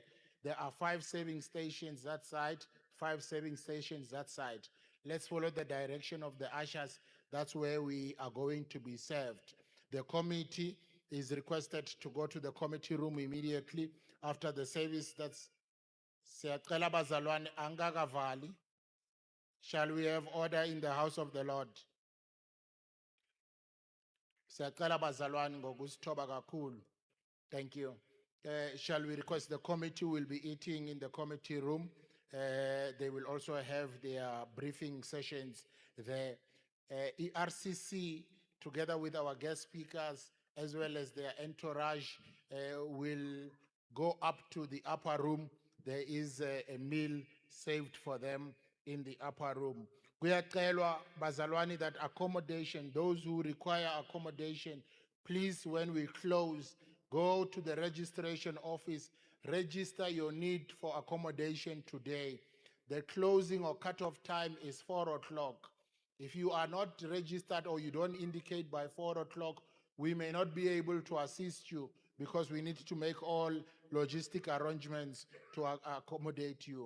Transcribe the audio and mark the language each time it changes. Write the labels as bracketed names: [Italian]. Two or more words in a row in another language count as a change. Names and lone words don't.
[English] There are 5 serving stations that side, 5 serving stations that side. Let's follow the direction of the ushers. That's where we are going to be served. The committee is requested to go to the committee room immediately after the service. [Zulu] That's Siyacela bazalwane angakavali. [English] Shall we have order in the house of the Lord? [Zulu] Siyacela bazalwane ngokusithoba kakhulu. [English] Thank you. Shall we request the committee will be eating in the committee room? They will also have their briefing sessions there. ERCC, together with our guest speakers, as well as their entourage, will go up to the upper room. There is a meal saved for them in the upper room. [Zulu] Kuyacelwa bazalwane [English] that accommodation, those who require accommodation, please, when we close, go to the registration office, register your need for accommodation today. The closing or cutoff time is 4 o'clock. If you are not registered or you don't indicate by 4 o'clock, we may not be able to assist you because we need to make all logistic arrangements to accommodate you.